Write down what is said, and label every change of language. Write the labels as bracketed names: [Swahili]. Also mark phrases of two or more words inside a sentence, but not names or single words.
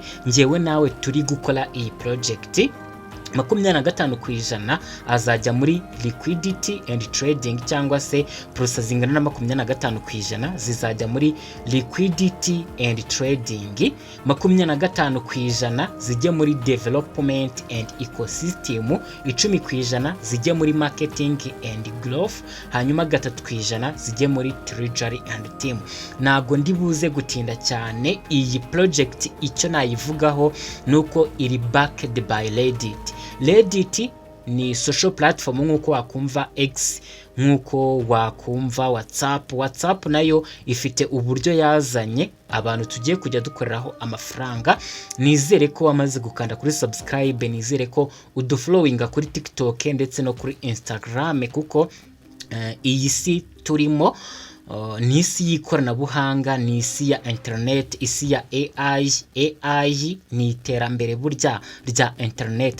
[Kinyarwanda] Ngewe nawe turi gukora iyi project, 25% azajya muri [English] liquidity and trading [Kinyarwanda] cyangwa se process zingana na 25% zizajya muri [English] liquidity and trading, [Kinyarwanda] 25% zijye muri [English] development and ecosystem, [Kinyarwanda] 10% zijye muri [English] marketing and growth, [Kinyarwanda] hanyuma 3% zijye muri [English] treasury and team. [Kinyarwanda] Nago ndi buze gutinda cyane. Iyi project icyo nayivugaho nuko iri [English] backed by Reddit. [Kinyarwanda] Reddit ni [English] social platform [Kinyarwanda] nkuko wakumva X, nkuko wakumva WhatsApp. WhatsApp nayo ifite uburyo yazanye abantu tugiye kujya dukoreraho amafaranga. Nizere ko wamaze gukanda kuri subscribe, nizere ko udufollowinga kuri TikTok ndetse no kuri Instagram, kuko iyi si turimo ni isi y'ikoranabuhanga, ni isi ya internet, isi ya AI ni iterambere burya rya internet.